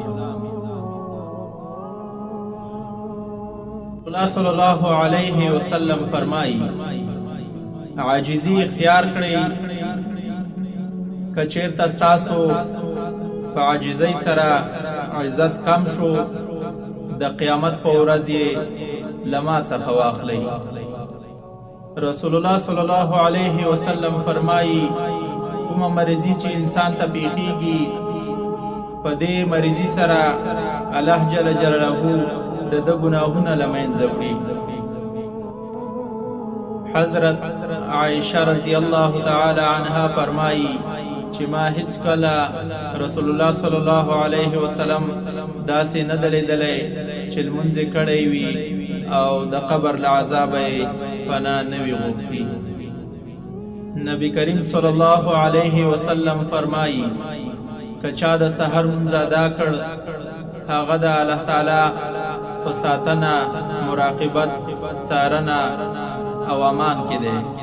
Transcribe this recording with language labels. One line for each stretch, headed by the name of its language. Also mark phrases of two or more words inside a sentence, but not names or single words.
Arabic: الله صلی الله علیه وسلم
Pashto: فرمائی عاجزی اختیار کړئ که چېرته ستاسو په عاجزۍ سره عزت کم شو د قیامت په ورځ یې له ما څخه واخلئ.
Arabic: رسول الله صلی الله علیه وسلم
Pashto: فرمایي کومه مرضي چې انسان ته پیښیږي په دې مرضي سره
Arabic: الله جل جلاله
Pashto: د ده ګناهونه له منځه وړي. حضرت عائشہ
Arabic: رضی اللہ تعالی عنها
Pashto: فرمائی چې ما هیڅ کله
Arabic: رسول الله صلی الله علیه وسلم
Pashto: داسې نه دی لیدلی چې لمونځ یې کړی وي او د قبر له عذابه یې پناه نه وي غوښتي. نبی کریم
Arabic: صلی الله علیه وسلم
Pashto: فرمائی که چا د سحر لمونځ ادا کړ هغه د
Arabic: الله تعالی
Pashto: په ساتنه مراقبت څارنه او امان کې دی.